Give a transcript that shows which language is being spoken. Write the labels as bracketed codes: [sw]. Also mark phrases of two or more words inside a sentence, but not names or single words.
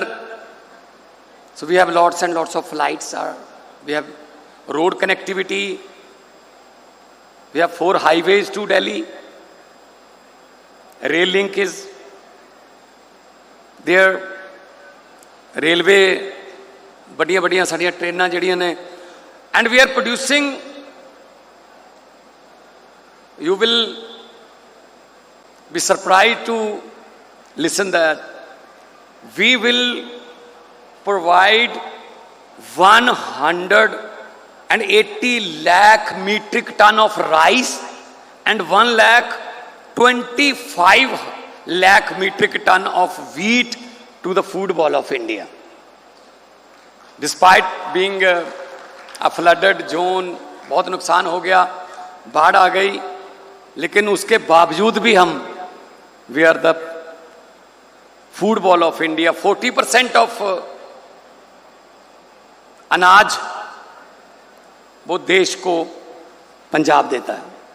[en] So we have lots and lots of flights. We have road connectivity. We have 4 highways to Delhi. Rail link is there. Railway, [pa] ਬੜੀਆ ਬੜੀਆ ਸਾੜੀਆਂ ਟ੍ਰੇਨਾਂ ਜੜੀਆਂ ਨੇ, [en] and we are producing. You will be surprised to listen that we will provide 180 lakh metric ton of rice and 1,25 lakh metric ton of wheat to the food ball of India. Despite being a flooded zone, [hi] बहुत नुकसान हो गया, बाढ़ आ गई, लेकिन उसके बावजूद भी हम [en] we are the food ball of India. [hi] 40% ऑफ अनाज वो देश को पंजाब देता है।